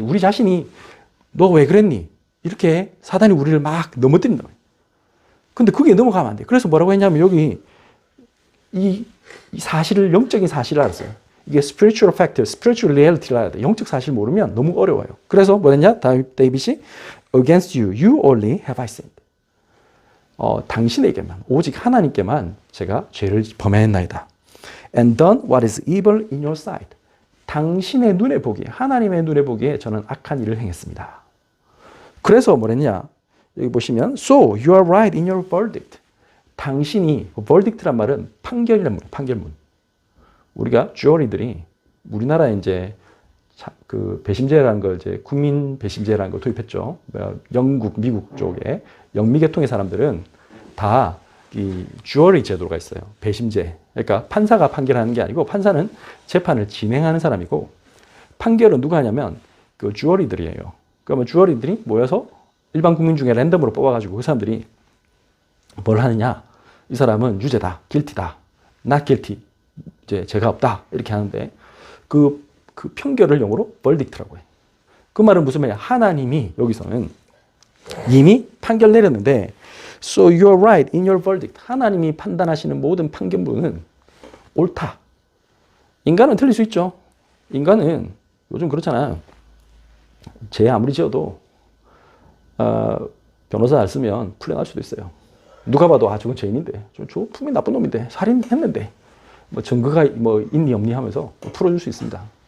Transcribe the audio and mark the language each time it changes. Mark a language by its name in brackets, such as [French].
[Korean] 우리 자신이 너 왜 그랬니? 이렇게 사단이 우리를 막 넘어뜨린다. 근데 그게 넘어가면 안 돼. 그래서 뭐라고 했냐면 여기 이 사실을 영적인 사실을 알았어요. 이게 [English] spiritual factor, spiritual reality [Korean] 를 알아야 돼. 영적 사실 모르면 너무 어려워요. 그래서 뭐랬냐? [English] 데이빗이 against you, you only have I sinned. [Korean] 당신에게만, 오직 하나님께만 제가 죄를 범했나이다. [English] And done what is evil in your sight. [Korean] 당신의 눈에 보기에, 하나님의 눈에 보기에 저는 악한 일을 행했습니다. 그래서 뭐랬냐? 여기 보시면 [English] So you are right in your verdict. [Korean] 당신이, verdict란 말은 판결이란 말이에요. 판결문. 우리가 주어리들이 우리나라에 이제 그 배심제라는 걸 이제 국민 배심제라는 걸 도입했죠. 영국, 미국 쪽에 영미계통의 사람들은 다 이 주어리 제도가 있어요. 배심제. 그러니까 판사가 판결하는 게 아니고 판사는 재판을 진행하는 사람이고 판결은 누가 하냐면 그 주어리들이에요. 그러면 주어리들이 모여서 일반 국민 중에 랜덤으로 뽑아가지고 그 사람들이 뭘 하느냐? 이 사람은 유죄다, guilty다, [English] not guilty, [Korean] 이제 죄가 없다 이렇게 하는데 그 판결을 영어로 verdict라고 해. 그 말은 무슨 말이야? 하나님이 여기서는 이미 판결 내렸는데 [English] So you are right in your verdict. [Korean] 하나님이 판단하시는 모든 판결문은 옳다. 인간은 틀릴 수 있죠. 인간은 요즘 그렇잖아요. 죄 아무리 지어도 변호사 잘 쓰면 풀려날 수도 있어요. 누가 봐도 저건 죄인인데, 저 분명히 나쁜 놈인데, 살인했는데, 뭐 증거가 뭐 있니 없니 하면서 풀어줄 수 있습니다.